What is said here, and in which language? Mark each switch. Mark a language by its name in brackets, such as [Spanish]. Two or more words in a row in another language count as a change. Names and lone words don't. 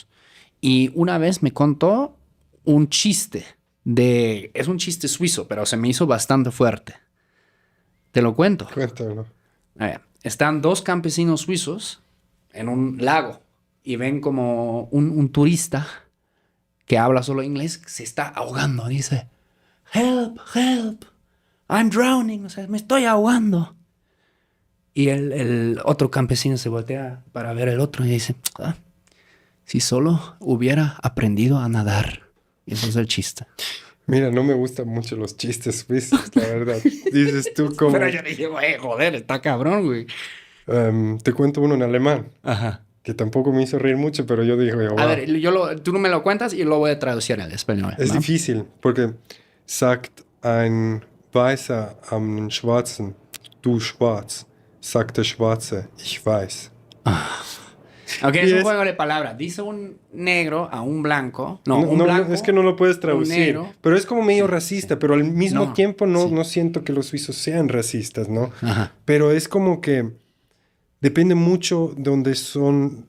[Spanish] Y una vez me contó un chiste es un chiste suizo, pero se me hizo bastante fuerte. Te lo cuento. Cuéntalo. A ver, están dos campesinos suizos en un lago y ven como un turista que habla solo inglés se está ahogando. Dice, [English] help, help, I'm drowning. [Spanish] O sea, me estoy ahogando. Y el otro campesino se voltea para ver el otro y dice, si solo hubiera aprendido a nadar. Y eso es el chiste. Mira, no me gustan mucho los chistes suizos, la verdad. Dices tú como... Pero yo dije, güey, joder, está cabrón, güey. te cuento uno en alemán, Ajá. que tampoco me hizo reír mucho, pero yo dije, wow. A ver, tú no me lo cuentas y lo voy a traducir al español. Es ¿no? difícil, porque [German] sagt ein Weißer am Schwarzen, du schwarz, sagt der Schwarze, ich weiß. [Spanish] Ok, Y es un es- juego de palabras. Dice un negro a un blanco. No, No, un no, blanco. es que no lo puedes traducir, negro. pero es como medio Sí, racista, sí. pero al mismo No, tiempo no, sí. no siento que los suizos sean racistas, ¿no? Ajá. Pero es como que depende mucho de donde son.